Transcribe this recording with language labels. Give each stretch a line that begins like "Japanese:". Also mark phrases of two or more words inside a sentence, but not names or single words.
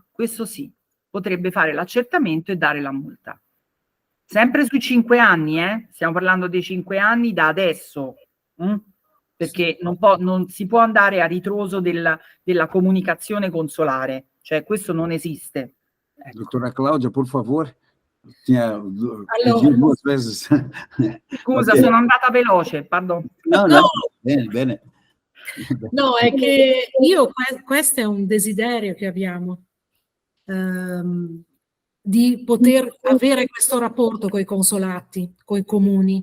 Italian: Questo sì, potrebbe fare l'accertamento e dare la multa. Sempre sui 5 anni, stiamo parlando dei 5 anni da adesso, perché non si può andare a ritroso della comunicazione consolare, cioè questo non esiste. Ecco.
Portuguese: Doutora Cláudia, por favor. Tinha
Italian: Allora,
Portuguese: pedido 2 vezes.
Italian: Scusa, Ok. sono andata veloce, pardon. No, No. bene, bene. No, è che questo è un desiderio che abbiamo, di poter avere questo rapporto con i consolati, con i comuni.